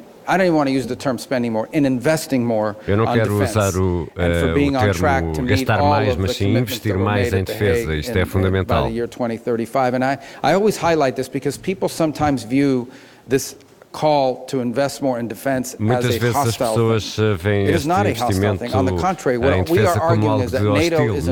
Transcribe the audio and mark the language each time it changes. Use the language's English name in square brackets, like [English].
[English] I don't even want to use the term spending more, in investing more on defense. [Portuguese] Eu não quero usar o termo gastar mais, mas sim investir mais em defesa. Isto é fundamental. [English] By the year 2035. And I always highlight this because people sometimes view this call to invest more in defense [Portuguese] muitas vezes as pessoas veem este investimento em defesa como algo de hostil.